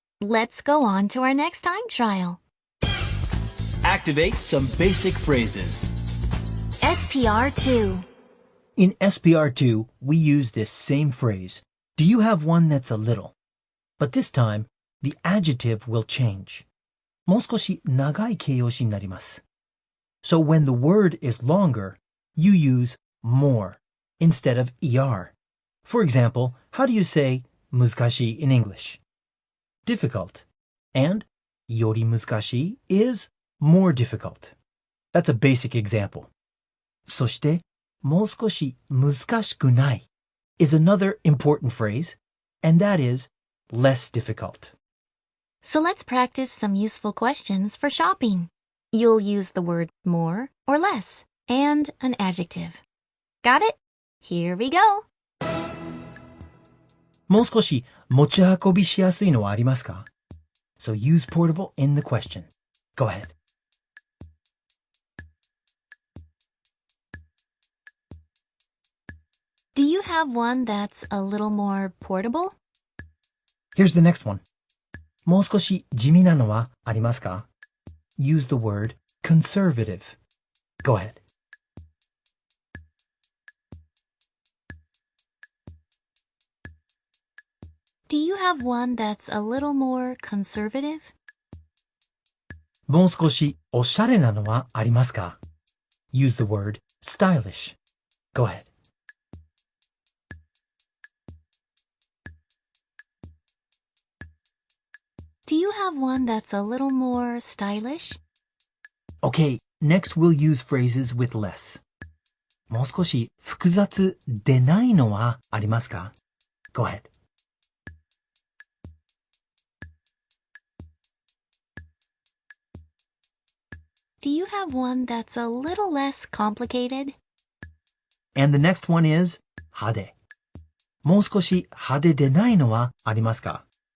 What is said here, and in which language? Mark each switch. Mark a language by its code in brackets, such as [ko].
[en] Let's go on to our next time trial. Activate some basic phrases. SPR2. In SPR2, we use this same phrase. Do you have one that's a little? But this time, the adjective will change. [ja] もう少し長い形容詞になります。 [en] So when the word is longer, you use more instead of er. For example, how do you say 難しい in English? Difficult. And より難しい is more difficult. That's a basic example. [ja] そしてもう少し難しくない [en] is another important phrase, and that is less difficult. So let's practice some useful questions for shopping. You'll use the word more or less and an adjective. Got it? Here we go. [ja] もう少し持ち運びしやすいのはありますか? [en] So use portable in the question. Go ahead. Do you have one that's a little more portable? Here's the next one. [ja] もう少し地味なのはありますか? [en] Use the word conservative. Go ahead. Do you have one that's a little more conservative? [ja] もう少しおしゃれなのはありますか? [en] Use the word stylish. Go ahead. Do you have one that's a little more stylish? Okay, next we'll use phrases with less. [ja] もう少し複雑でないのはありますか? [en] Go ahead. Do you have one that's a little less complicated? And the next one is 派手。 [ja] もう少し派手でないのはありますか?